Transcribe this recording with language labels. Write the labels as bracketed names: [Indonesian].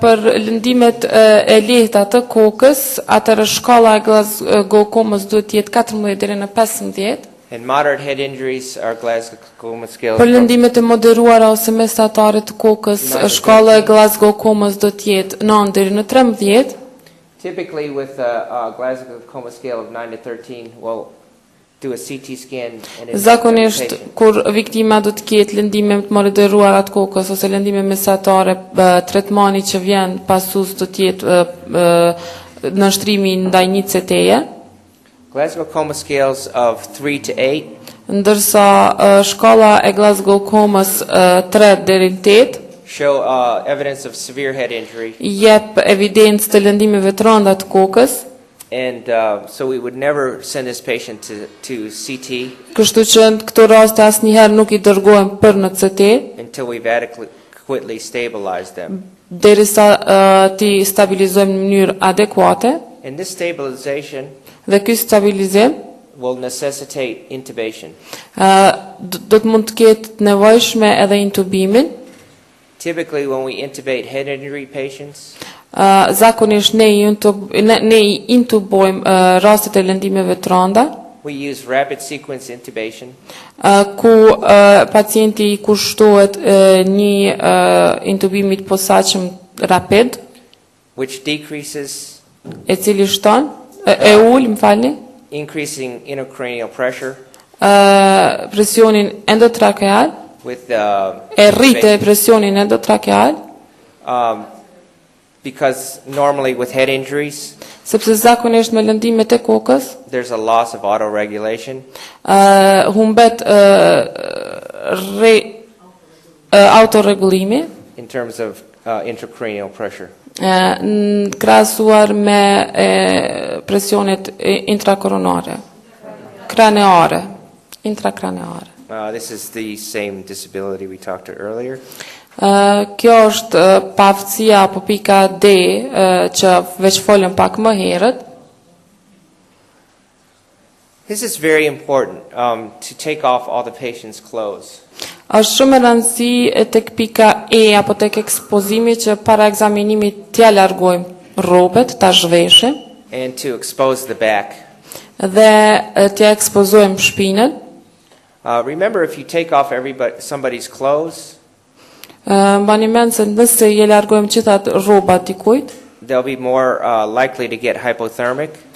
[Albanian] Për lëndimet e lehta të kokës, atëherë shkalla e Glasgow Comës duhet të jetë 14 deri në 15. [English] and moderate head injuries, our Glasgow Coma Scale [Albanian] Për lëndimet e moderuara ose mesatare të kokës, shkalla e Glasgow Comës do të jetë 9 deri në 13. [English] typically with a Glasgow Coma Scale of 9 to 13, we'll do a CT scan and [Albanian] Zakonisht kur viktima do të ketë lëndime të moderuara të kokës ose lëndime mesatare, tretmani që vjen pasus do të jetë nështrimi ndaj një CT-je, [English] Glasgow Coma scales of 3 to 8 [Albanian] ndërsa shkalla e Glasgow Comës 3 deri në 8 [English] show evidence of severe head injury. [Albanian] jep evidencë të lëndimeve të rënda të kokës. [English] And so we would never send this patient to CT [Albanian] Kështu që në këto raste asnjëherë nuk I dërgojmë për në CT, [English] until we've adequately stabilized them. [Albanian] derisa ti stabilizojmë në mënyrë adekuate, [English] And this stabilization [Albanian] dhe ky stabilizim [English] will necessitate intubation. [Albanian] do të mund të ketë të nevojshme edhe intubimin. [English] Typically, when we intubate head injury patients, [Albanian] Zakonisht ne I intubojmë rastet e lëndimeve të rënda, [English] we use rapid sequence intubation, [Albanian] ku pacienti I kushtohet një intubimi të posaçëm rapid, [English] which decreases, [Albanian] e cili shton më falni, [English] increasing intracranial pressure [Albanian] presionin endotrakeal, [English] with [Albanian] e rritë presionin endotrakeal, [English] because normally with head injuries, [Albanian] sepse zakonisht me lëndimet e kokës, [English] there's a loss of autoregulation. [Albanian] humbet autorregulimi, [English] In terms of intracranial pressure. [Albanian] krahasuar me presionet intrakoronare, kraneare, intrakraneare. [English] This is the same disability we talked to earlier. [Albanian] Kjo është paftësia apo pika D që veç folëm pak më herët. [English] This is very important to take off all the patient's clothes. [Albanian] Është shumë e rëndësi tek pika E apo tek ekspozimi që para ekzaminimit t'ja largojmë rrobat, ta zhveshim [English] And to expose the back. [Albanian] dhe t'ja ekspozojmë shpinën. [English] Remember, if you take off somebody's clothes, [Albanian] Mbani mend se nëse je largojmë gjithat rrobat dikujt, [English] they'll be more likely to get hypothermic.